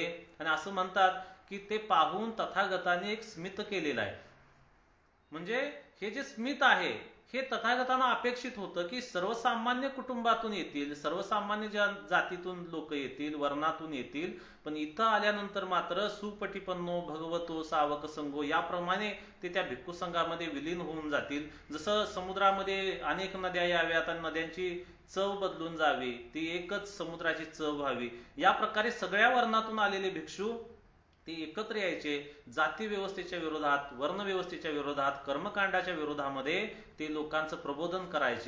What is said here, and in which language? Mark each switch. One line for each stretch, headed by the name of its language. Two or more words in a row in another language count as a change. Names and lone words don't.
Marathi: आणि असं म्हणतात की ते पाहून तथागताने एक स्मित केलेलं आहे. म्हणजे हे जे स्मित आहे हे तथागतांना अपेक्षित होतं की सर्वसामान्य कुटुंबातून येतील, सर्वसामान्य जातीतून लोक येतील, वर्णातून येतील, पण इथं आल्यानंतर मात्र
Pali: सुपटीपन्नो भगवतो सावक संगो
Marathi: याप्रमाणे ते त्या भिक्खू संघामध्ये विलीन होऊन जातील. जसं समुद्रामध्ये अनेक नद्या याव्यात आणि नद्यांची चव बदलून जावी, ती एकच समुद्राची चव व्हावी, या प्रकारे सगळ्या वर्णातून आलेले भिक्षू ते एकत्र यायचे. जाती व्यवस्थेच्या विरोधात, वर्ण व्यवस्थेच्या विरोधात, कर्मकांडाच्या विरोधामध्ये ते लोकांचं प्रबोधन करायचे.